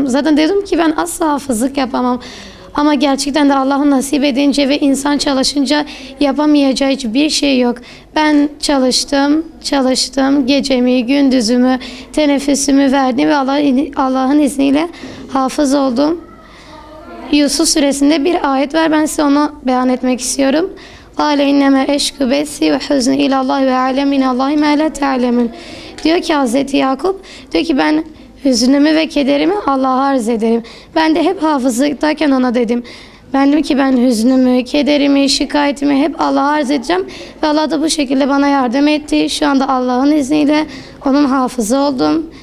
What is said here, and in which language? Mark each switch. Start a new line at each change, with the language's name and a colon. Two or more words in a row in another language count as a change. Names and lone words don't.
Turkish: Zaten dedim ki ben asla hafızlık yapamam. Ama gerçekten de Allah'ın nasip edince ve insan çalışınca yapamayacağı hiçbir şey yok. Ben çalıştım. Gecemi, gündüzümü, teneffüsümü verdim ve Allah'ın izniyle hafız oldum. Yusuf suresinde bir ayet var. Ben size onu beyan etmek istiyorum.
Arabic: قَالَ اِنَّمَا اَشْكُ بَسِّي وَحُزْنِ اِلَى اللّٰهِ وَعَلَمْ مِنَ اللّٰهِ مَا لَا تَعْلَمُونَ.
Turkish: Diyor ki Hazreti Yakup, diyor ki ben hüznümü ve kederimi Allah'a arz ederim. Ben de hep hafızlıktayken ona dedim. Ben dedim ki ben hüznümü, kederimi, şikayetimi hep Allah'a arz edeceğim. Ve Allah da bu şekilde bana yardım etti. Şu anda Allah'ın izniyle onun hafızı oldum.